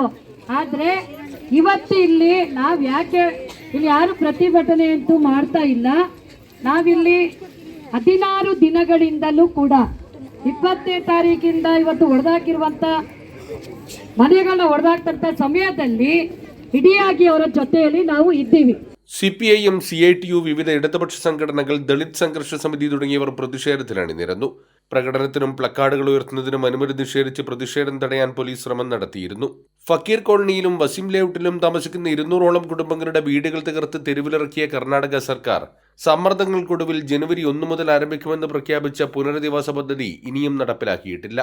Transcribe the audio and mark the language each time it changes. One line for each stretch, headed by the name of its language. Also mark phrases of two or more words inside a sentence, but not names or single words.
Kannada: ಆದ್ರೆ ಇವತ್ತು ಇಲ್ಲಿ ನಾವು ಯಾಕೆ ಇಲ್ಲಿ ಯಾರು ಪ್ರತಿಭಟನೆ ಅಂತೂ ಮಾಡ್ತಾ ಇಲ್ಲ. ನಾವಿಲ್ಲಿ 16 ದಿನಗಳಿಂದಲೂ ಕೂಡ 20ನೇ ತಾರೀಕಿಂದ ಇವತ್ತು ಹೊಡೆದಾಕಿರುವಂತ ಮನೆಗಳನ್ನ ಹೊಡೆದಾಕ್ತಂತ ಸಮಯದಲ್ಲಿ ಇಡಿಯಾಗಿ ಅವರ ಜೊತೆಯಲ್ಲಿ ನಾವು ಇದ್ದೀವಿ.
Malayalam: CPIM, CITU, വിവിധ ഇടതുപക്ഷ സംഘടനകൾ, ദളിത് സംഘർഷ സമിതി തുടങ്ങിയവർ പ്രതിഷേധത്തിലണിനിരന്നു. പ്രകടനത്തിനും പ്ലക്കാർഡുകൾ ഉയർത്തുന്നതിനും അനുമതി നിഷേധിച്ച് പ്രതിഷേധം തടയാൻ പോലീസ് ശ്രമം നടത്തിയിരുന്നു. ഫക്കീർ കോളനിയിലും വസിം ലേഔട്ടിലും താമസിക്കുന്ന 200ഓളം കുടുംബങ്ങളുടെ വീടുകൾ തകർത്ത് തെരുവിലിറക്കിയ കർണാടക സർക്കാർ സമ്മർദ്ദങ്ങൾക്കൊടുവിൽ ജനുവരി 1 മുതൽ ആരംഭിക്കുമെന്ന് പ്രഖ്യാപിച്ച പുനരധിവാസ പദ്ധതി ഇനിയും നടപ്പിലാക്കിയിട്ടില്ല.